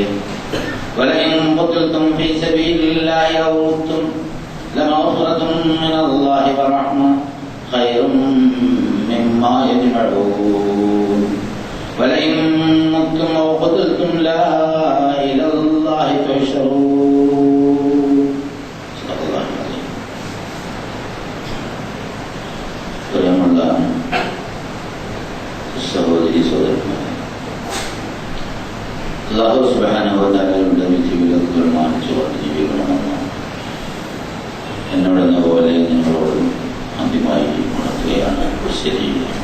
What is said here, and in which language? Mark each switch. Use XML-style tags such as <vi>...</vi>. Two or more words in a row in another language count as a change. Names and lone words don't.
<ar>ولئن قتلتم في سبيل الله أو متم لمغفرة من الله ورحمة خير مما يجمعون. ولئن متم أو قتلتم لا إلى الله تحشرون. صدق الله العظيم.</ar> <ml>പ്രിയമുള്ള സഹോദരി സഹോദരന്മാരെ,</ml> <ar>الله سبحانه وتعالى</ar> <ml>വിധിവിലക്കുകൾ മാനിച്ചുകൊണ്ട് ജീവിക്കണമെന്ന് എന്നോടെന്ന പോലെ നിങ്ങളോട് അന്തിമമായി ഉണർത്തുകയാണ് ശരിയില്ല.</ml>